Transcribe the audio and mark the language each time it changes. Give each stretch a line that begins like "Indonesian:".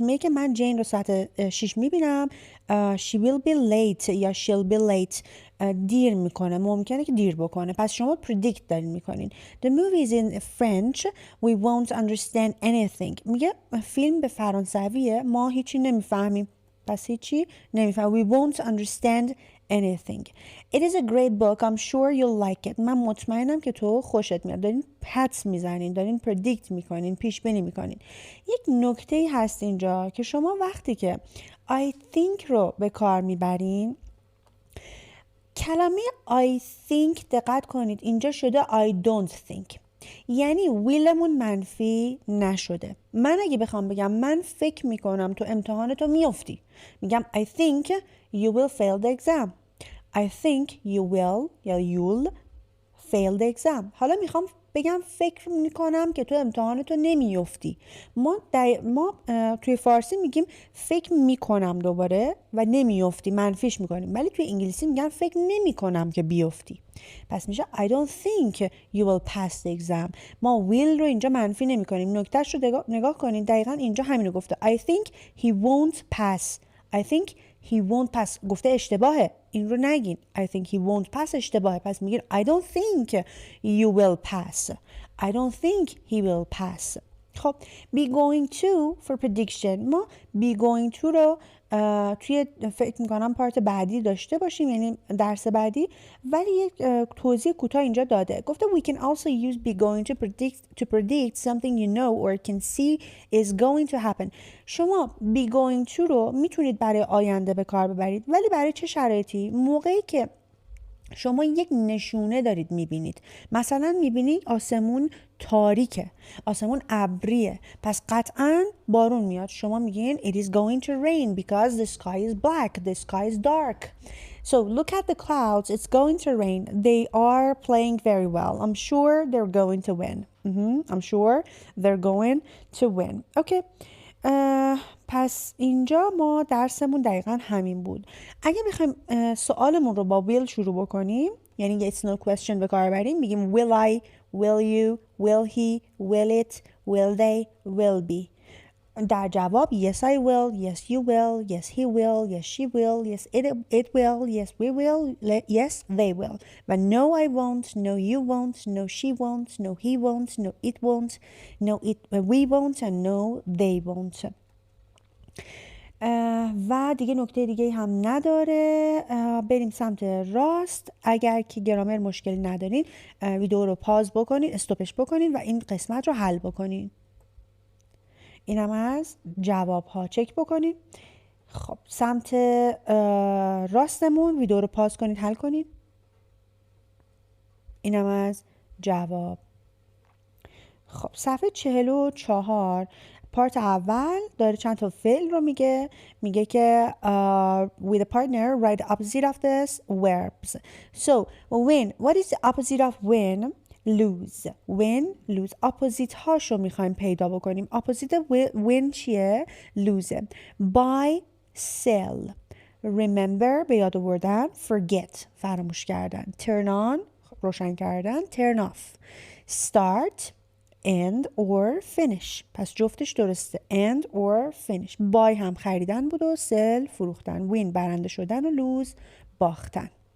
Persian: میگه من جین رو ساعت 6 میبینم.
English: She will be late یا she'll be late.
Persian: دیر میکنه، ممکنه که دیر بکنه. پس شما predict دارین میکنین.
English: The movie is in French. We won't understand anything.
Persian: میگه فیلم به فرانسویه، ما هیچی نمیفهمیم. پس هیچی نمیفهمیم.
English: We won't understand anything. It is a great book. I'm sure you'll like it.
Persian: من مطمئنم که تو خوشت میاد. دارین حدس میزنین، دارین predict میکنین، پیش بینی میکنین. یک نکته هست اینجا که شما وقتی که
English: I think
Persian: رو به کار میبرین، کلمه I think دقت کنید اینجا شده
English: I don't think.
Persian: یعنی ویلمون منفی نشده. من اگه بخوام بگم من فکر میکنم تو امتحانتو میافتی، میگم
English: I think you will fail the exam. I think you will یا you'll fail the exam.
Persian: حالا میخوام بگم فکر میکنم که تو امتحانتو نمیافتی. ما توی فارسی میگیم فکر میکنم دوباره و نمیافتی، منفیش میکنیم، ولی توی انگلیسی میگن فکر نمیکنم که بیافتی. پس میشه
English: I don't think you will pass the exam.
Persian: ما will رو اینجا منفی نمیکنیم. نکتهش رو نگاه کنید، دقیقاً اینجا همین رو گفته.
English: I think he won't pass. I think he won't pass.
Persian: گفته اشتباهه، این رو نگین.
English: I think he won't pass
Persian: اشتباهه. پس میگین
English: I don't think you will pass. I don't think he will pass.
Persian: خب
English: be going to for prediction.
Persian: ما
English: be going to
Persian: رو توی فکر میکنم پارت بعدی داشته باشیم، یعنی درس بعدی، ولی یک توضیح کوتاه اینجا داده. گفته
English: we can also use be going to predict something you know or can see is going to happen.
Persian: شما be going to رو میتونید برای آینده به کار ببرید، ولی برای چه شرایطی؟ موقعی که شما یک نشونه دارید میبینید. مثلا میبینید آسمون تاریکه، آسمون ابریه، پس قطعا بارون میاد. شما میگین
English: it is going to rain because the sky is black, the sky is dark. So look at the clouds, it's going to rain. They are playing very well. I'm sure they're going to win. I'm sure they're going to win. Okay.
Persian: پس اینجا ما درسمون دقیقا همین بود. اگه بخوایم سوالمون رو با
English: will
Persian: شروع بکنیم، یعنی
English: yes no question
Persian: به کار بریم، میگیم
English: will I, will you, will he, will it, will they, will be.
Persian: در جواب
English: yes I will, yes you will, yes he will, yes she will, yes it will, yes we will, yes they will.
Persian: و
English: no I won't, no you won't, no she won't, no he won't, no it won't, no we won't and no they won't.
Persian: و دیگه نکته دیگه هم نداره. بریم سمت راست. اگر که گرامر مشکلی ندارین ویدیو رو پاز بکنین، استوپش بکنین و این قسمت رو حل بکنین. اینم از جواب ها. چک بکنید. خب سمت راستمون ویدیو رو پاز کنید، حل کنید. اینم از جواب. خب صفحه 44 پارت اول داره چند تا فعل رو میگه که
English: with a partner write the opposite of this verbs. So win, what is the opposite of win? lose. win, lose.
Persian: opposite هاشو میخوایم پیدا بکنیم. opposite win چیه؟ lose.
English: buy, sell.
Persian: remember به یاد آوردن. forget فراموش کردن. turn on روشن کردن.
English: turn off. start and or finish.
Persian: پس جفتش درسته.
English: and or finish.
Persian: buy هم خریدن بود و sell فروختن. win برنده شدن و lose باختن.